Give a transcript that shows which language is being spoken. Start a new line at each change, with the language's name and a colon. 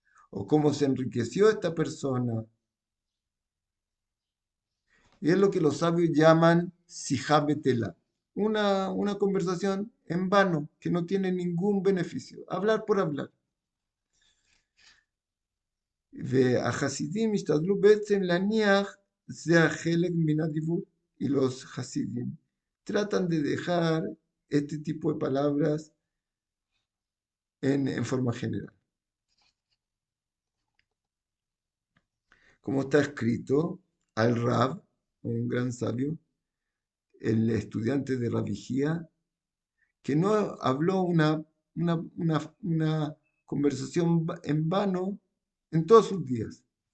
Spanish: ¿O cómo se enriqueció esta persona? Y es lo que los sabios llaman sijabetela, una conversación en vano que no tiene ningún beneficio. Hablar por hablar.
Hebrew: והחסידים השתדלו בעצם להניח זה החלק מן הדיבור.
Spanish: Y los hasidim tratan de dejar este tipo de palabras en forma general. Como está escrito, al Rab, un gran sabio, el estudiante de Rabijía, que no habló una conversación en vano en todos sus días.